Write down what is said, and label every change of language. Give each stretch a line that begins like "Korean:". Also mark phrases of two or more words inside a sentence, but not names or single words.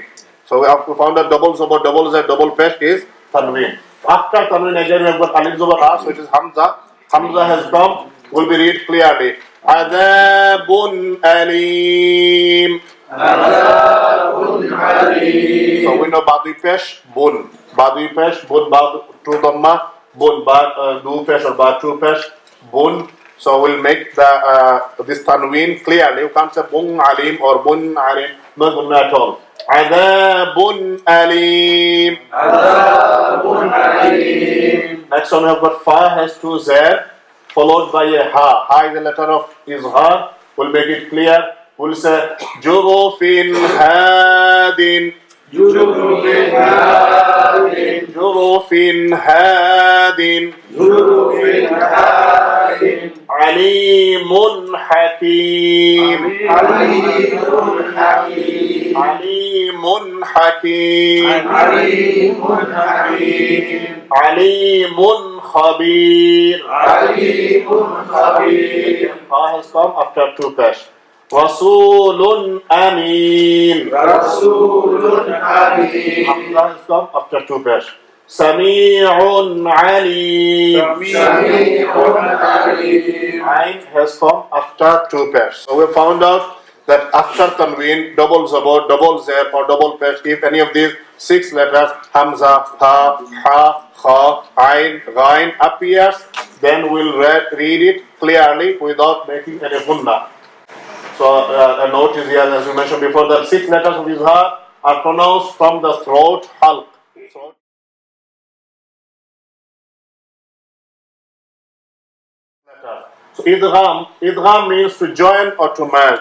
English: So we have found that double zobar, double z, double pesh is tanween. After tanween again we have got alif zobar a, so it is hamza. Hamza has come, will be read clearly.
Arabic: عذابٌ أليم.
English: So we know badu pesh, bun. Badu pesh, bun, badu, 2 dhamma, bun, ba, du pesh or ba 2 pesh, bun. So we'll make the this tanween clearly. You can't say
Arabic: بٌ أليم
English: or
Arabic: بٌ أليم,
English: no gunnah at all.
Arabic: عذابٌ أليم.
English: Next one we have got fa has 2 z followed by a ha. Ha is a letter of izhar. We'll make it clear. We'll say
Arabic: جُرُفٍ هارٍ. جُرُفٍ هارٍ. عليمٌ حكيم. عليمٌ حكيم. عليمٌ خبير.
English: Ha has come after 2 pesh.
Arabic: رسولٌ أمين.
English: Hamza has come after 2 pesh.
Arabic: سميعٌ عليم.
English: Ain has come after 2 pairs. So we found out that after tanween, double zabur, double zer or double pesh, if any of these 6 letters, hamza, ha, kha, ain, ghain appears, then we'll read it clearly without making any gunnah. So a note is here, as we mentioned before, that 6 letters of izhar are pronounced from the throat, halq. So idgham means to join or to merge.